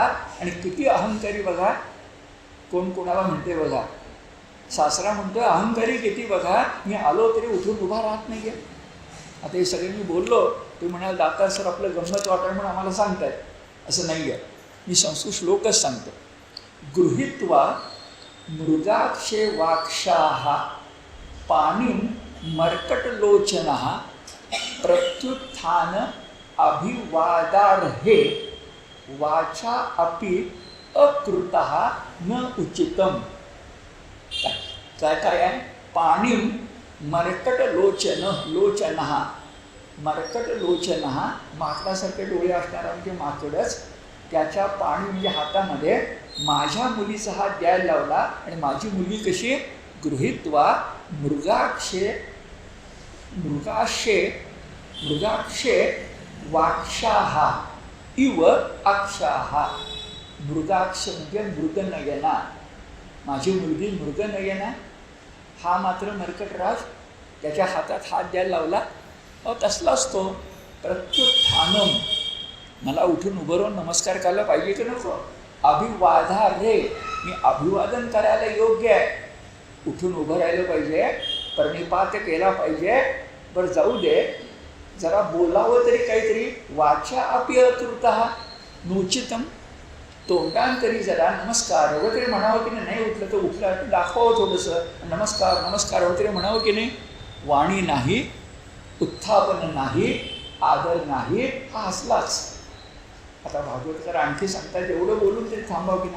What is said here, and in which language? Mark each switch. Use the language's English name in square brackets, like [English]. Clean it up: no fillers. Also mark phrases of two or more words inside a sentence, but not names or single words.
[Marathi] आणि किती अहंकारी बघा, कोण कोणाला म्हणते बघा. सासरा म्हणतोय अहंकारी किती बघा, मी आलो तरी उठून उभा राहत नाही आहे. आता हे सगळे मी बोललो, ते म्हणाल दाता सर आपलं गंमत वाटण म्हणून आम्हाला सांगतायत, असं नाही आहे. मी संस्कृत श्लोकच सांगतो. [Sanskrit] गृहीत्वा मृगाक्षे वाक्षाः पाणिं मर्कटलोचनः प्रत्युत्थान अभिवादार्हे वाचा अपि अकृतः न उचितम. [Marathi] काय काय आहे? [Sanskrit] पाणिं मर्कटलोचन, [Marathi] लोचनः, मर्कटलोचनः माकडासारखे डोळे असणारा म्हणजे माकडच, त्याच्या पाणी म्हणजे हातामध्ये माझ्या मुलीचा हात द्यायला लावला, आणि माझी मुलगी कशी [Sanskrit] गृहीत्वा मृगाक्षे वाक्षाः इव अक्षाः. [Marathi] मृगाक्ष म्हणजे मृगनयना, माझी मुलगी मृगनयना, हा मात्र मर्कटराज, त्याच्या हातात हात द्यायला लावला. तसलाच तो प्रत्युत्थानम, मला उठून उभं राहून नमस्कार करायला पाहिजे की नको? अभिवादार्हे, मी अभिवादन करायला योग्य आहे, उठून उभं राहिलं पाहिजे, प्रणिपात केला पाहिजे. बरं जाऊ दे, जरा बोलावं तरी काहीतरी. [Sanskrit] वाचा अपि अकृतः नोचितम, [Marathi] तोंडांतरी जरा नमस्कार वगैरे म्हणावं की नाही. उठलं तर उठलं तर दाखवावं थोडंसं, नमस्कार नमस्कार वगैरे म्हणावं की नाही. वाणी नाही, उत्थापन नाही, आदर नाही, हा असलाच. आता भागवतकर आणखी सांगतात, एवढं बोलून तरी थांबावं की नाही.